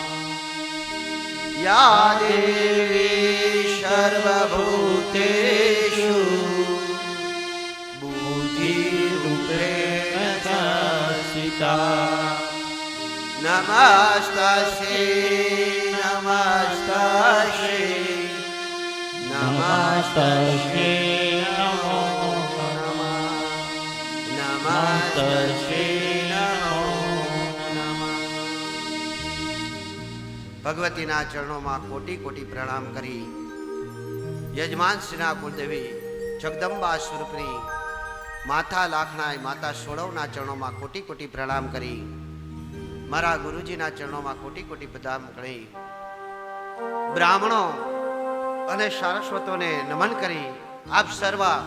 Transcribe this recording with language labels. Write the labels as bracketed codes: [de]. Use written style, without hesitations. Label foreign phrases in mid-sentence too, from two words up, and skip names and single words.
[sa] या देवी सर्वभूतेषु बुद्धिरूपेण संस्थिता नमस्तस्यै नमस्तस्यै नमस्तस्यै नमो नमः नमस्तस्यै नमो नमः [gu] ભગવતીના ચરણોમાં કોટી કોટી પ્રણામ કરી યજમાન શ્રીના કુળદેવી જગદંબા સ્વરૂપની માતા લાખણાય માતા સોળવના ચરણોમાં કોટી કોટી પ્રણામ કરી મારા ગુરુજીના ચરણોમાં કોટી કોટી પ્રણામ કરી બ્રાહ્મણો અને સારસ્વતોને નમન કરી આપ સર્વ